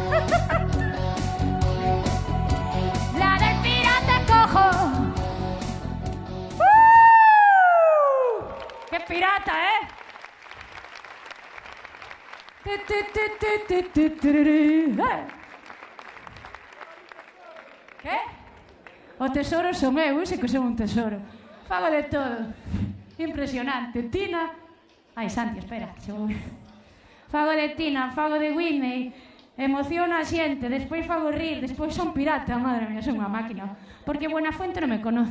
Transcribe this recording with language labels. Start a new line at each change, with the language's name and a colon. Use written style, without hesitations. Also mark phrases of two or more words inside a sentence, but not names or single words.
Spanish: La del pirata cojo. ¡Qué pirata, eh! ¿Qué?
Galician: O tesoro son eu, sei que son un tesoro. Fago de todo. Impresionante. Tina... Ai, Santi, espera. Fago de Tina, fago de Whitney. Emociona a xente, despois fago rir, despois son pirata,
Spanish: madre mía,
Galician: son unha máquina. Porque Buenafuente non me conoce.